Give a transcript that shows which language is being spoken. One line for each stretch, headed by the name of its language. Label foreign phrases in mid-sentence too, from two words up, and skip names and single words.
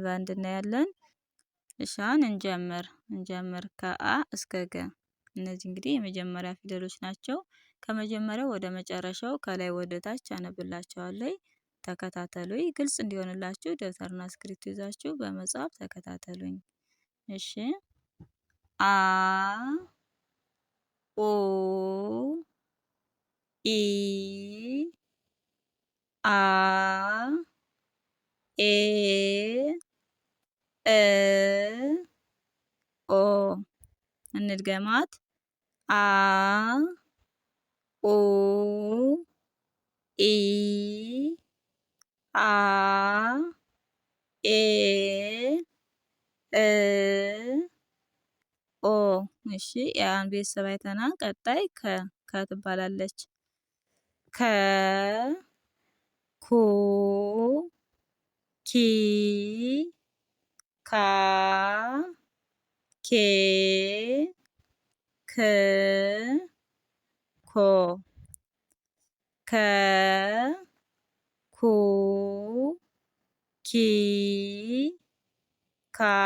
Amharic: ባንድ እናያለን። እሻን እንጀምር ከአ እስከ ገ። እነዚህ እንግዲህ የመጀመሪያ ፊደሎች ናቸው። ከመጀመሪያው ወደ መጨረሻው ከላይ ወደ ታች አነብላችኋለሁ። ተከታተሉኝ። ግልጽ እንዲሆንላችሁ ደብተርና እስክሪብቶ ይዛችሁ በመጻፍ ተከታተሉኝ። እሺ አ ኦ ኢ አ ኤ እ ኦ። እንድገማት። አ ኦ ኢ አ ኤ እ ኦ። እሺ ያን ቤተሰብ አይተናል። ቀጣይ ከ ትባላለች። ከ ኩ ኪ ካ ኬ ክ ኮ። ከ ኩ ኪ ካ